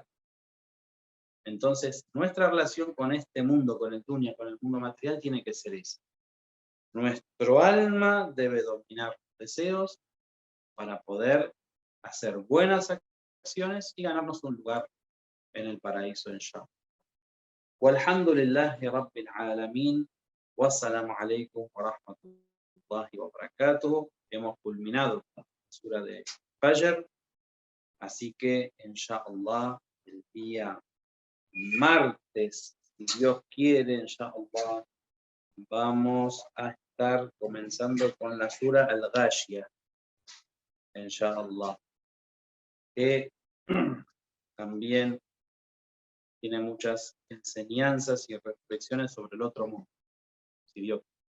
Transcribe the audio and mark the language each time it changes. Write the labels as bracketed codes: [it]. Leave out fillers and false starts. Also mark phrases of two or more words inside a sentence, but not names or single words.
[es] Entonces, nuestra relación con este mundo, con el dunya, con el mundo material, tiene que ser esa. Nuestro alma debe dominar los deseos para poder hacer buenas acciones y ganarnos un lugar en el paraíso, inshallah. [ar] والحمد لله رب العالمين. والسلام عليكم ورحمة الله وبركاته. [es] Hemos culminado con la sura de Fajr, así que, inshallah, el día martes, si Dios quiere, inshallah, vamos a estar comenzando con la sura Al-Ghashiyah, inshallah, que también tiene muchas enseñanzas y reflexiones sobre el otro mundo, si Dios